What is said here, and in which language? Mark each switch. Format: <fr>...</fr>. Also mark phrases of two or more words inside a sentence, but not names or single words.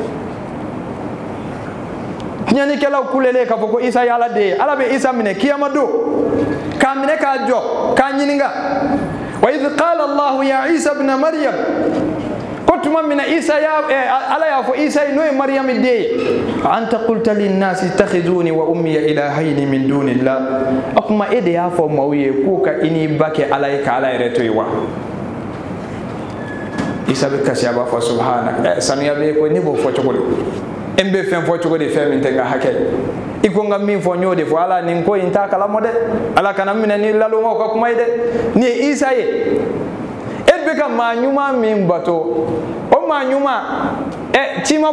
<bm>tiɲɛnikɛlaw kulelen k'a fɔ ko isa ye ala de ye ala bɛ isa minɛ kiyama don k'a minɛ k'a jɔ k'a ɲininka</bm> <ar>وإذ قال الله يا عيسى ابن مريم</ar> <bm>ko tuma min na isa ala y'a fɔ isa ye n'o ye mariyami den ye</bm> <ar>أأنت قلت للناس اتخذوني وأمي إلهين من دون الله</ar> <bm>o kuma e de y'a fɔ maaw ye k'u ka i n'i ba kɛ ala ye ka ala yɛrɛ to yen wa isa bɛ kasi a b'a fɔ subhana sanuya bɛ ko ne b'o fɔ cogo di e bɛ fɛn fɔ cogo di fɛn min tɛ n ka hakɛ i ko n ka min fɔ n y'o de fɔ ala nin ko in t'a kalama dɛ ala kana minɛ ni lalomaw ka kuma ye dɛ nin ye isa ye e bɛ ka maa ɲuman min bato o maa ɲuman ci ma</bm>